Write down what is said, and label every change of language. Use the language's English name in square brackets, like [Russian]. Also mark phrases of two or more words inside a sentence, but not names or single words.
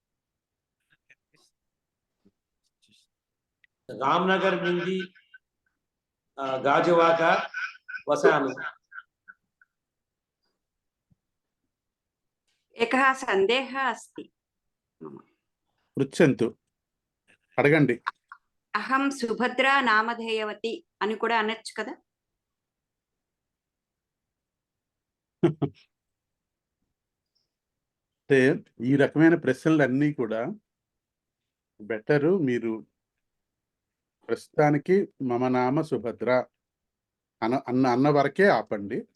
[Sanskrit] रामनगर मिंदी गाजुवाक वसामि। एकः सन्देहः अस्ति मम। पृच्छन्तु, अडगंడి. अहं सुभद्रा नामधेयवती [Telugu] అని కూడా అనొచ్చు కదా? అంటే ఈ రకమైన ప్రశ్నలన్నీ కూడా బెటరు మీరు ప్రస్తుతానికి [Sanskrit] మమ నామ సుభద్ర [Telugu] అన్న వరకే ఆపండి.